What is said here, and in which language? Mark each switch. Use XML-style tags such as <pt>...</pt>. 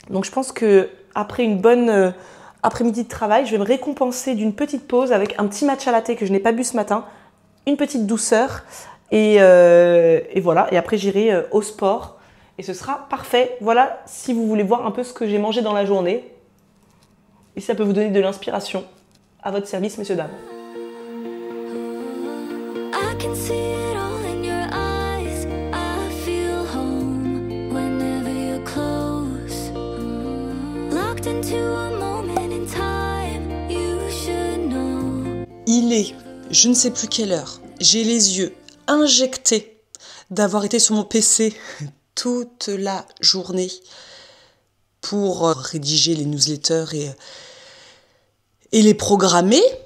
<fr>Donc je pense que après une bonne après-midi de travail, je vais me récompenser d'une petite pause avec un petit matcha latte que je n'ai pas bu ce matin, une petite douceur et voilà. Et après j'irai au sport et ce sera parfait. Voilà, si vous voulez voir un peu ce que j'ai mangé dans la journée et si ça peut vous donner de l'inspiration, à votre service, messieurs dames.</fr> <en>I can see it all in your eyes. I feel home whenever you're close. Locked into a moment in time. You should know.</en> <fr>Il est, je ne sais plus quelle heure. J'ai les yeux injectés d'avoir été sur mon PC toute la journée pour rédiger les newsletters et les programmer.</fr>